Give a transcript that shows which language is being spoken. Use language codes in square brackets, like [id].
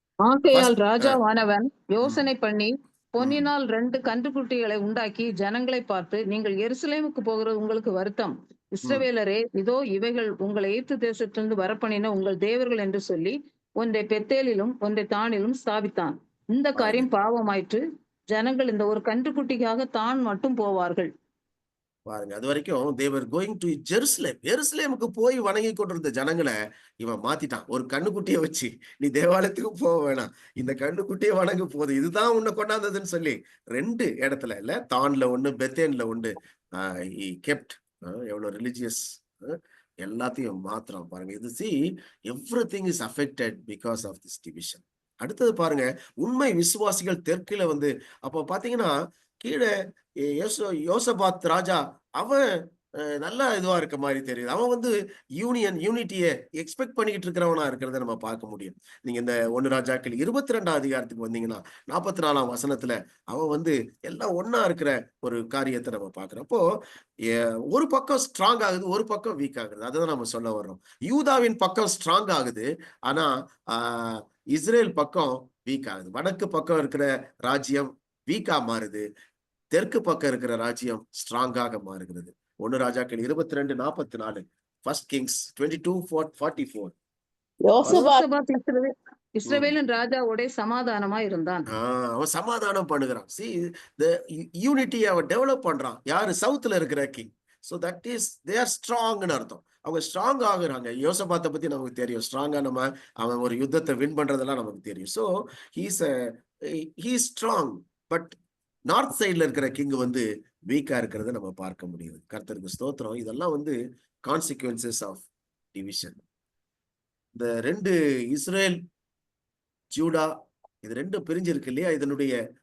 [ta] ஆகையால் ராஜாவானவன் யோசனை பண்ணி பொன்னினால் 2 கன்றுக்குட்டிகளை உண்டாக்கி ஜனங்களை பார்த்து, நீங்கள் எருசலேமுக்கு போகிறது உங்களுக்கு வருத்தம். இஸ்ரவேலரே, இதோ இவைகள் உங்களை எகிப்து தேசத்திலிருந்து வரப்பண்ணின உங்கள் தேவர்கள் என்று சொல்லி ஒன்றை பெத்தேலிலும் ஒன்றை தானிலும் ஸ்தாபித்தான். இந்த காரியம் பாவமாயிற்று. ஜனங்கள் இந்த ஒரு கன்றுக்குட்டிக்காக தான் மட்டும் போவார்கள். பாருங்க, அது வரைக்கும் [en] they were going to Jerusalem. [ta] எருசலேமுக்கு போய் வணங்கி கொண்டிருந்த ஜனங்களை இவன் மாத்திட்டான். ஒரு கண்ணுக்குட்டியை வச்சு, நீ தேவாலயத்துக்கு போக வேணாம், இந்த கண்ணுக்குட்டியை வணங்க போகுது, இதுதான் உன்னை கொண்டாந்ததுன்னு சொல்லி 2 இடத்துல இல்ல, தான்ல 1 பெத்தேன்ல 1 kept. எவ்வளவு ரிலிஜியஸ், எல்லாத்தையும் மாத்திரம் பாருங்க. [en] இது see everything is affected because of this division. [ta] அடுத்தது பாருங்க, உண்மை விசுவாசிகள் தெற்குல வந்து அப்ப பாத்தீங்கன்னா கீழே யோசபாத் ராஜா அவன் நல்லா இதுவா இருக்க மாதிரி தெரியுது. அவன் வந்து யூனிட்டியை எக்ஸ்பெக்ட் பண்ணிக்கிட்டு இருக்கிறவனா இருக்கிறத நம்ம பார்க்க முடியும். நீங்க இந்த 1 ராஜாக்கள் 22ஆம் அதிகாரத்துக்கு வந்தீங்கன்னா 44ஆம் வசனத்துல அவன் வந்து எல்லாம் ஒன்னா இருக்கிற ஒரு காரியத்தை நம்ம பார்க்கிறோம். அப்போ ஒரு பக்கம் ஸ்ட்ராங் ஆகுது, ஒரு பக்கம் வீக் ஆகுது. அதுதான் நம்ம சொல்ல வர்றோம். யூதாவின் பக்கம் ஸ்ட்ராங் ஆகுது, ஆனா இஸ்ரேல் பக்கம் வீக் ஆகுது. வடக்கு பக்கம் இருக்கிற ராஜ்யம் வீக்கா மாறுது, தெற்கு பக்கம் இருக்கிற ராஜ்யம் ஸ்ட்ராங்காக மாறுகிறது. 1 ராஜாக்கள் 22:44, ஃபர்ஸ்ட் கிங்ஸ் 22:44. யோசபாத் இஸ்ரவேலின் ராஜாவோட சமாதானமா இருந்தான். அவன் சமாதானம் பண்ணுகிறான். [en] See, the unity [ta] அவன் டெவலப் பண்றான். யாரு? சவுத்ல இருக்கிற king. [en] So that is they are strong [ta] ன்னு அர்த்தம். அவங்க ஸ்ட்ராங் ஆகுறாங்க. யோசபாத்தை பத்தி நமக்கு தெரியும். ஸ்ட்ராங்கா அவன் ஒரு யுத்தத்தை வின் பண்றதெல்லாம் நமக்கு தெரியும். [en] So he is strong, [ta] but north சைட்ல இருக்கிற கிங் வந்து வீக்கா இருக்கிறத நம்ம பார்க்க முடியுது. கர்த்தருக்கு ஸ்தோத்திரம். இதெல்லாம் வந்து கான்சிக்வன்சஸ் ஆஃப் டிவிஷன். இந்த 2 இஸ்ரேல் ஜூடா இது 2 பிரிஞ்சிருக்கு இல்லையா, இதனுடைய